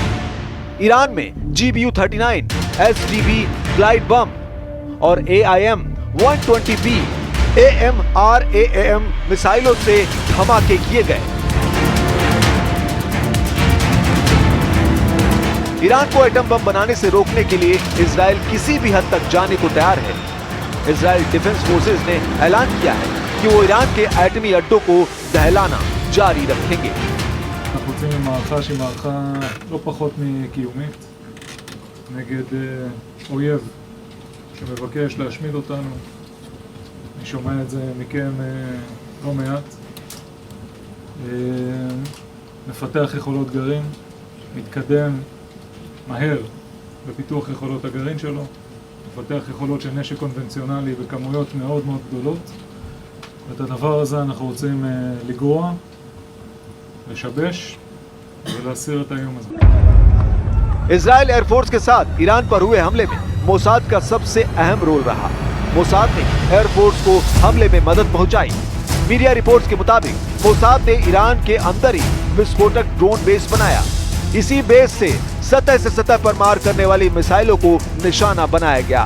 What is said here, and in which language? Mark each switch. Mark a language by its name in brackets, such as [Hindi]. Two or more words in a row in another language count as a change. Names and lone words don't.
[Hindi] ईरान में GBU-39 SDB ग्लाइड बम और AIM-120B AMRAAM मिसाइलों से धमाके किए गए। ईरान को एटम बम बनाने से रोकने के लिए इजराइल किसी भी हद तक जाने को तैयार है। इजराइल डिफेंस फोर्सेज ने ऐलान किया है कि वो ईरान के एटमी अड्डों को दहलाना जारी रखेंगे। [Hebrew] אנחנו יוצאים למערכה שהיא מערכה לא פחות מקיומית נגד אויב שמבקש להשמיד אותנו. אני שומע את זה מכם לא מעט. מפתח יכולות גרעין, מתקדם מהר בפיתוח יכולות הגרעין שלו, מפתח יכולות של נשק קונבנציונלי בכמויות מאוד מאוד גדולות. ואת הדבר הזה אנחנו רוצים לגרוע, לשבש ולהסיר את האיום הזה. [Hindi] इजराइल एयरफोर्स के साथ ईरान पर हुए हमले में मोसाद का सबसे अहम रोल रहा। मोसाद ने एयरफोर्स को हमले में मदद पहुंचाई। [English] media reports [Hindi] के मुताबिक मोसाद ने ईरान के अंदर ही विस्फोटक [English] drone base [Hindi] बनाया। इसी बेस से सतह पर मार करने वाली मिसाइलों को निशाना बनाया गया।